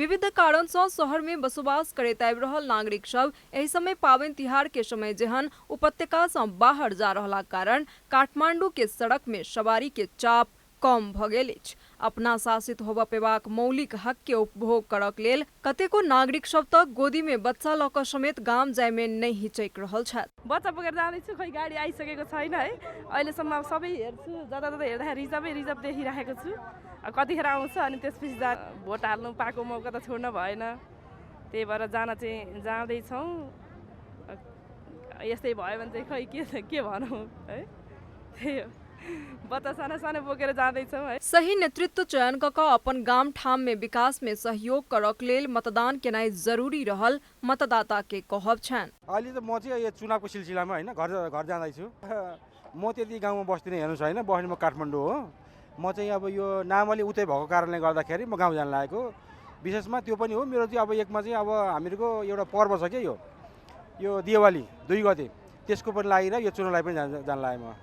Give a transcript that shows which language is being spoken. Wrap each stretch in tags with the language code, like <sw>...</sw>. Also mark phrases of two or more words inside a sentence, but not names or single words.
<mai>विविध कारण से शहर में बसोबास करैत आबि रहल नागरिक सब एहि समय पावनि तिहार के समय जेहन उपत्यका से बाहर जा रहला कारण काठमांडू के सड़क में सवारी के चाप कम भऽ गेल अछि। अपना शासित होबय पेबाक मौलिक हक के उपभोग करक लेल कतेको नागरिक सब तक गोदी में बच्चा लऽ कऽ समेत गाम जाय में नहि हिचकि रहल छथि।</mai> <ne>बच्चा बोकेर जाँदैछु, खोइ गाडी आइसकेको छैन है। अहिलेसम्म सबै हेर्छु, जता जता हेर्दाखेरि रिजर्भ देखिरहेको छु। कतिखेर आउँछ अनि त्यसपछि भोट हाल्नु पाएको मौका त छोड्न भएन। त्यही भएर जाँदैछौँ। यस्तै भयो भने चाहिँ खै के भनौँ है। त्यही हो, बच्चा साना साना बोकेर जाँदैछौँ है।</ne> <mai>सही नेतृत्व चयन कऽ कऽ अपन गाम ठाम में विकास में सहयोग करक लेल मतदान केनाइ जरूरी रहल मतदाता के कहब छन्।</mai> <ne>अहिले त म चाहिँ यो चुनावको सिलसिलामा हैन घर जाँदैछु। म त्यति गाउँमा बस्दिनँ, हेर्नुहोस् हैन, बस्ने म काठमाडौँ हो। म चाहिँ अब यो नामले उतै भएको कारणले गर्दाखेरि म गाउँ जान लागेको। विशेषमा त्यो पनि हो मेरो चाहिँ अब एकमा चाहिँ अब हामीहरूको एउटा पर्व छ के यो दिवाली 2 गते, त्यसको पनि लागि र यो चुनावलाई पनि जान लागे म।</ne>